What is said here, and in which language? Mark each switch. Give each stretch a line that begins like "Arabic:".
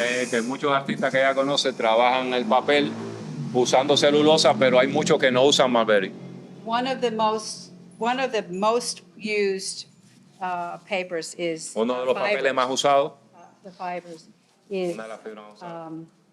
Spanish: Que muchos artistas que ella conoce trabajan el papel usando celulosa, pero hay muchos que no usan mulberry.
English: One of the most used papers is
Spanish: Uno de los papeles más usados,
English: the fibers is
Spanish: una de las fibras más usadas,